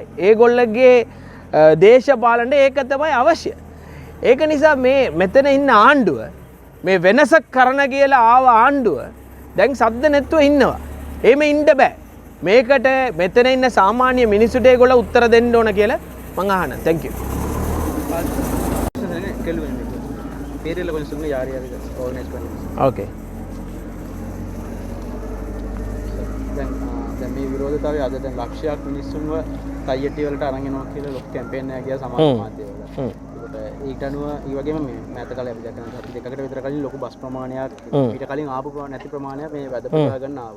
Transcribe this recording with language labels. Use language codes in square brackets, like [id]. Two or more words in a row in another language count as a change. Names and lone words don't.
[si] ඒගොල්ලගේ දේශපාලනට ඒක තමයි අවශ්‍ය. ඒක නිසා මේ මෙතන ඉන්න ආණ්ඩුව මේ වෙනසක් කරන කියලා ආව ආණ්ඩුව දැන් සද්ද නැතුව ඉන්නවා. එහෙම ඉන්න බෑ. මේකට මෙතන ඉන්න සාමාන්‍ය මිනිස්සුන්ට ඒගොල්ලෝ උත්තර දෙන්න ඕන කියලා මං අහනවා. [en] thank you. [ta] பேரில் கொஞ்சம் சொல்லுங்கள் யார் யார் ஆர்கனைஸ் பண்ணி ஓகே [si] දැන් මේ විරෝධතාවය අද දැන් ලක්ෂයක් මිනිස්සුන්ව තයියටි වලට අරන් එනවා කියලා ලොකු කැම්පේන් එකක් ගියා සමාජ මාධ්‍යවල. ඒකට ඊට අනුව ඒ වගේම මේ මෑත කාලේ අපි දැක්කම සති දෙකකට විතර කලින් ලොකු බස් ප්‍රමාණයක් ඊට කලින් ආපු නැති ප්‍රමාණයක් මේ වැද පුරා ගන්න ආවා.